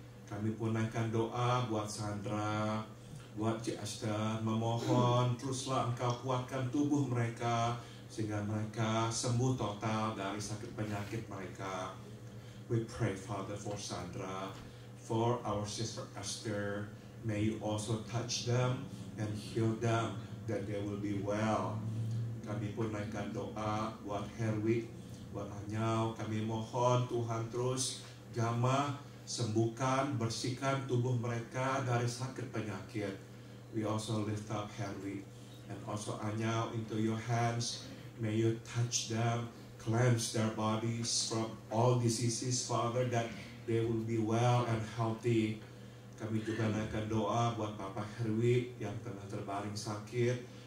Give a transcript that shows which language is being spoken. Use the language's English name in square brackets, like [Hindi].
[Indonesian] Kami pun naikkan doa buat Sandra, buat Cik Esther, memohon teruslah Engkau kuatkan tubuh mereka sehingga mereka sembuh total dari sakit penyakit mereka. [English] We pray, Father, for Sandra, for our sister Esther. May you also touch them and heal them, that they will be well. [Indonesian] Kami pun naikkan doa buat Herwig, buat Anyau. Kami mohon Tuhan terus jamah, sembuhkan, bersihkan tubuh mereka dari sakit penyakit. [English] We also lift up Herwig and also Anyau into your hands. May you touch them, cleanse their bodies from all diseases, Father, that they will be well and healthy. [Indonesian] Kami juga naikkan doa buat Papa Herwig yang tengah terbaring sakit.